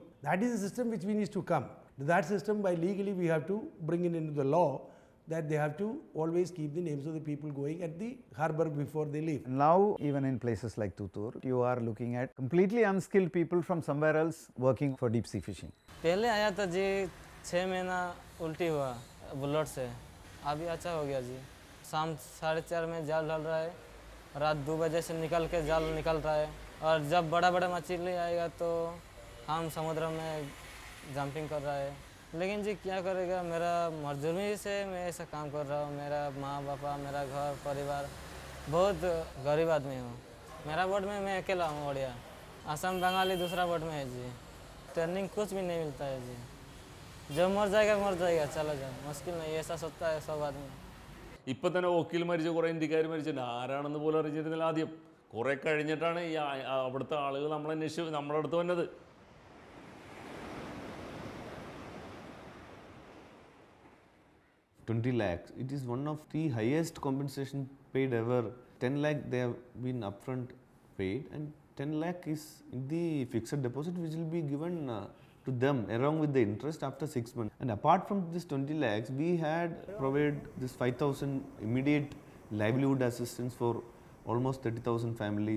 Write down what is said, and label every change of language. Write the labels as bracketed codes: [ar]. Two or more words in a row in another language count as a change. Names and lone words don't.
[en] That is the system which we need to come. That system, by legally we have to bring it into the law, that they have to always keep the names of the people going at the harbour before they leave. Now even in places like Tutur, you are looking at completely unskilled people from somewhere else working for deep sea fishing. [hi] पहले आया था जी 6 महीना उल्टी हुआ बुलेट से, अभी अच्छा हो गया जी। शाम 4:30 में जाल डाल रहा है, रात 2 बजे से निकल के जाल निकल रहा है, और जब बड़ा बड़ा मछली आएगा तो हम समुद्र में जंपिंग कर रहा है। लेकिन जी क्या करेगा, मेरा मजदूरी से मैं ऐसा काम कर रहा हूँ। मेरा माँ बापा, मेरा घर परिवार, बहुत गरीब आदमी हूँ। मेरा बोट में मैं अकेला हूँ ओडिया, असम बंगाली दूसरा बोट में है जी। ट्रेनिंग कुछ भी नहीं मिलता है जी, जो मर जाएगा चला जाए, मुश्किल नहीं, ऐसा सोचता है सब आदमी। [ml] ഇപ്പം തന്നെ ഓക്കിൽ മരിച്ച കുറേ ഇന്ത്യക്കാർ മരിച്ചിട്ടുണ്ട്, ആരാണെന്ന് പോലും അറിഞ്ഞിരുന്നില്ല ആദ്യം. കുറേ കഴിഞ്ഞിട്ടാണ് ഈ അവിടുത്തെ ആളുകൾ നമ്മളന്വേഷിച്ച് നമ്മുടെ അടുത്ത് വന്നത്. [en] $20 lakhs. It is one of the highest compensation paid ever. 10 lakh they have been upfront paid, and 10 lakh is the fixed deposit which will be given to them along with the interest after 6 months. And apart from this 20 lakhs, we had provided this 5,000 immediate livelihood assistance for almost 30,000 families.